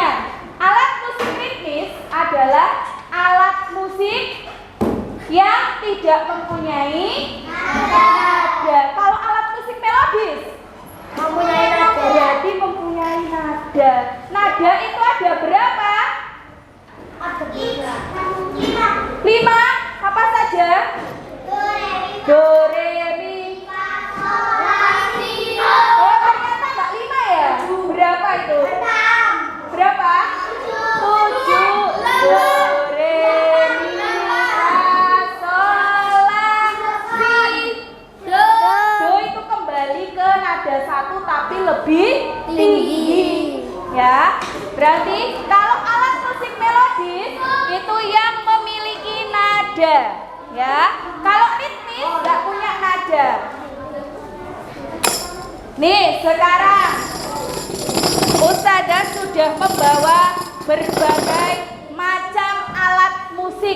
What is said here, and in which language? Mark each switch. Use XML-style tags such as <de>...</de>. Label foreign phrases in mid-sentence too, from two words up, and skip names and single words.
<id>Alat musik ritmis adalah alat musik yang tidak mempunyai nada. Kalau alat musik melodis mempunyai nada, berarti mempunyai nada. Nada itu ada berapa? Ada 5. Apa saja? Do, re, mi. Oh, ternyata enggak 5 ya? Berapa itu? Berapa? 7. Do, re, mi, fa, sol, la, si. Do itu kembali ke nada 1 tapi lebih tinggi. Ya. Berarti kalau alat musik melodis itu yang memiliki nada. Ya. Kalau ritmis enggak punya nada. Nih, sekarang Ustazah sudah membawa berbagai macam alat musik.</id>